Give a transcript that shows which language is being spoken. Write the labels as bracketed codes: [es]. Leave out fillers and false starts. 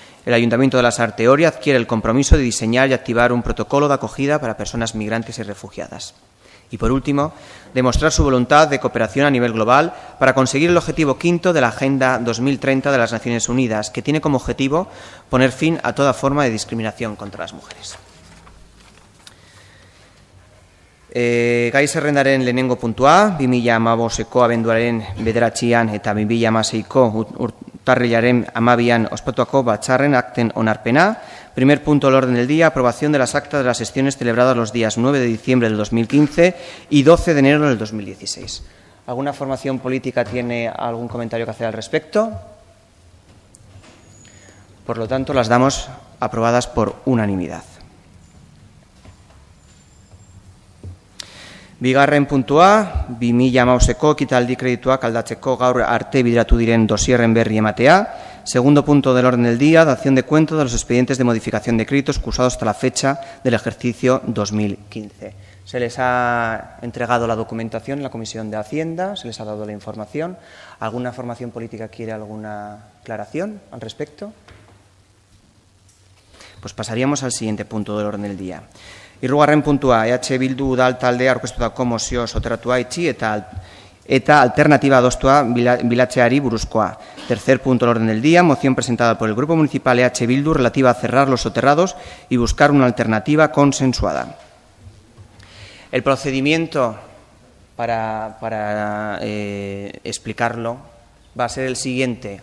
[es] El Ayuntamiento de la Sarte Oria adquiere el compromiso de diseñar y activar un protocolo de acogida para personas migrantes y refugiadas. Y, por último, demostrar su voluntad de cooperación a nivel global para conseguir el objetivo quinto de la Agenda 2030 de las Naciones Unidas, que tiene como objetivo poner fin a toda forma de discriminación contra las mujeres. [eu] Gai zerrendaren lehenengo puntua, 2015ko abenduaren 9an eta 2016ko urtarrilaren 12an ospatuko batzarren akten onarpena. [es] Primer punto del orden del día, aprobación de las actas de las sesiones celebradas los días 9 de diciembre del 2015 y 12 de enero del 2016. ¿Alguna formación política tiene algún comentario que hacer al respecto? Por lo tanto, las damos aprobadas por unanimidad. [eu] Bigarren puntua, 2015ko ekitaldi kredituak aldatzeko gaur arte bideratu diren dosierren berri ematea. [es] Segundo punto del orden del día, dación de cuenta de los expedientes de modificación de créditos cursados hasta la fecha del ejercicio 2015. Se les ha entregado la documentación en la Comisión de Hacienda, se les ha dado la información. ¿Alguna formación política quiere alguna aclaración al respecto? Pues pasaríamos al siguiente punto del orden del día. [eu] Hirugarren puntua, EH Bildu udal taldea aurkeztutako mozio soterratua itxi eta alternativa adostua bilatzeari buruzkoa. [es] Tercer punto del orden del día, moción presentada por el Grupo Municipal EH Bildu relativa a cerrar los soterrados y buscar una alternativa consensuada. El procedimiento para explicarlo va a ser el siguiente.